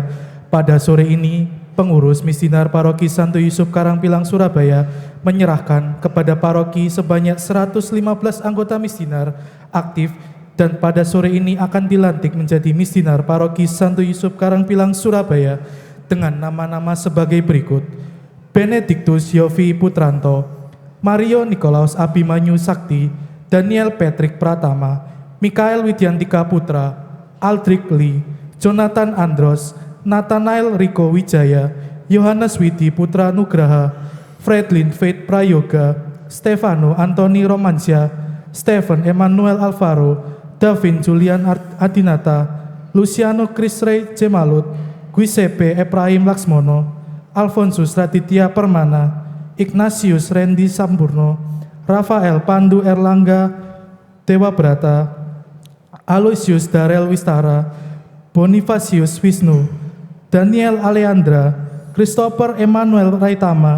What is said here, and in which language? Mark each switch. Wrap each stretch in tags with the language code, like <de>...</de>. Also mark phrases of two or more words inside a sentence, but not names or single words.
<id>Pada sore ini, pengurus misdinar Paroki Santo Yusuf Karangpilang Surabaya menyerahkan kepada paroki sebanyak 115 anggota misdinar aktif dan pada sore ini akan dilantik menjadi misdinar Paroki Santo Yusuf Karangpilang Surabaya dengan nama-nama sebagai berikut: Benediktus Yofi Putranto, Mario Nikolaus Abimanyu Sakti, Daniel Patrick Pratama, Mikael Widyantika Putra, Aldrich Lee, Jonathan Andros, Nathanael Riko Wijaya, Yohanes Widi Putra Nugraha, Fredlin Faith Prayoga, Stefano Antoni Romansyah, Stephen Emmanuel Alvaro, Davin Julian Adinata, Luciano Krisrey Jemalut, Giuseppe Ephraim Laksmono, Alfonsus Raditya Permana, Ignatius Randy Sampurno, Rafael Pandu Erlangga Dewa Brata, Aloysius Darel Wistara, Bonifacius Wisnu, Daniel Aleandra, Christopher Emmanuel Raitama,</id>